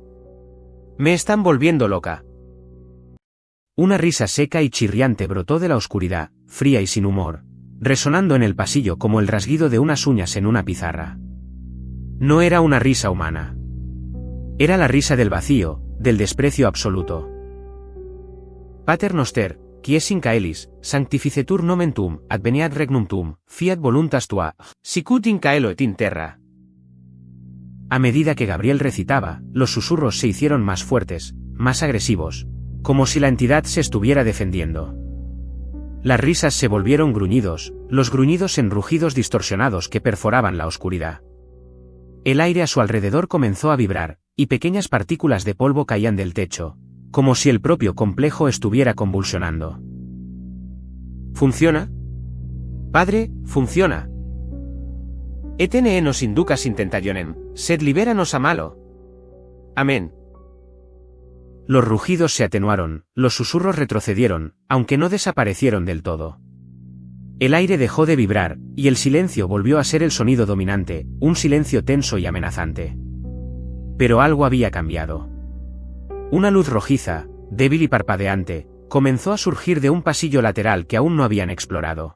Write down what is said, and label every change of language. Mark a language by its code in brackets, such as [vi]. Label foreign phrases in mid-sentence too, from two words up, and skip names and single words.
[es] Me están volviendo loca. Una risa seca y chirriante brotó de la oscuridad, fría y sin humor, resonando en el pasillo como el rasguido de unas uñas en una pizarra. No era una risa humana. Era la risa del vacío, del desprecio absoluto. [la] Pater noster, qui es in caelis, sanctificetur nomen tuum, adveniat regnum tuum, fiat voluntas tua, sicut in caelo et in terra. [es] A medida que Gabriel recitaba, los susurros se hicieron más fuertes, más agresivos, como si la entidad se estuviera defendiendo. Las risas se volvieron gruñidos, los gruñidos en rugidos distorsionados que perforaban la oscuridad. El aire a su alrededor comenzó a vibrar, y pequeñas partículas de polvo caían del techo, como si el propio complejo estuviera convulsionando. ¿Funciona? Padre, funciona. [la] Etene nos inducas in tentationem, sed libéranos a malo. [es] Amén. Los rugidos se atenuaron, los susurros retrocedieron, aunque no desaparecieron del todo. El aire dejó de vibrar, y el silencio volvió a ser el sonido dominante, un silencio tenso y amenazante. Pero algo había cambiado. Una luz rojiza, débil y parpadeante, comenzó a surgir de un pasillo lateral que aún no habían explorado.